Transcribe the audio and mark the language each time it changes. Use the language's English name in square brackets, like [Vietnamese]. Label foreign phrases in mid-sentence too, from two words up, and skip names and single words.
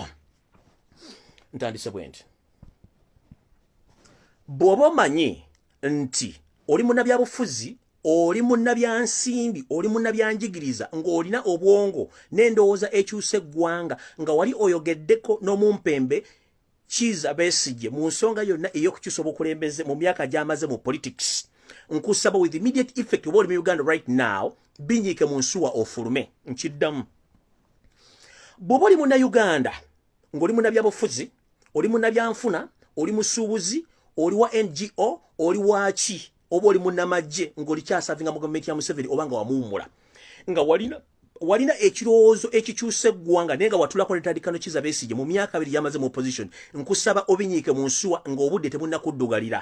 [Ganda] Ntandise bwenti. Bw'oba omanyi nti oli munnabyabufuzi, oli munnabyansimbi, oli munnabyanjigiriza ng'olina obwongo n'endowooza ekyusa eggwanga nga wali oyogeddeko n'omumpembe Kiza Besigye mu nsonga yonna ey'okukyusa obukulembeze mu myaka gy'amaze mu politics, nkusaba [English] with immediate effect [Ganda] oba oli mu Uganda [English] right now [Ganda] binyiike mu nsuwa ofulume. Nkiddamu. Bw'oba oli munnayuganda ng'oli munnabyabufuzi, oli munnabyanfuna, oli musuubuzi, oli wa NGO, oli waki, oba oli munnamagye ng'oli kyasavinga mu gavumenti ya Museveni oba nga wamuwumula nga walina ekirowoozo ekikyusa eggwanga naye nga watulako netandikano Kiza Besigye mu myaka 2 yamaze mu opposition, nkusaba obinyiike mu nsuwa ng'obudde tebunnakuddugalira.